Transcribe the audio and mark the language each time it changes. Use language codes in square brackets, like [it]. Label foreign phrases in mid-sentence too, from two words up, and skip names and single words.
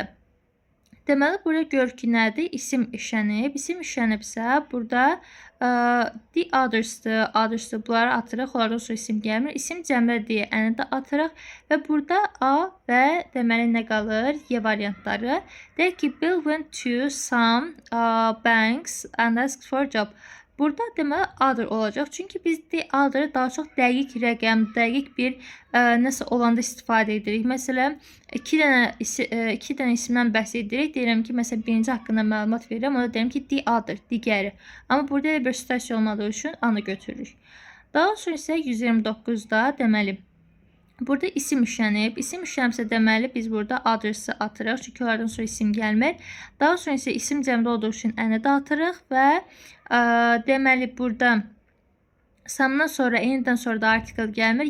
[az] Deməli, burada gör ki, nədir? İsim işlənib. İsim işlənibsə, burada [en] the others'dır, [az] others'dır. Bunları atırıq, onlardan sonra isim gəlmir. İsim cəmdə deyə əni də atırıq və burada A və deməli nə qalır? Y variantları. Deyək ki, [en] Bill went to some banks and asked for a job. [az] Burada deməli other olacaq. Çünki biz [en] the other'ı [az] daha çox dəqiq rəqəm, dəqiq bir nəsə olanda istifadə edirik. Məsələn, iki dənə isimdən bəhs edirik. Deyirəm ki, məsələn, birinci haqqında məlumat verirəm. Ona deyirəm ki, [en] the other, [az] digəri. Amma burada elə bir situasiya olmadığı üçün anı götürürük. Daha sonra isə 129-da deməli burada isim işlənib. İsim işlənibsə deməli biz burada others'ı atırıq. Çünki onlardan sonra isim gəlmir. Daha sonra isə isim cəmdə olduğu üçün əni də atırıq və deməli burada samdan sonra enidən sonra da artikel gəlmir.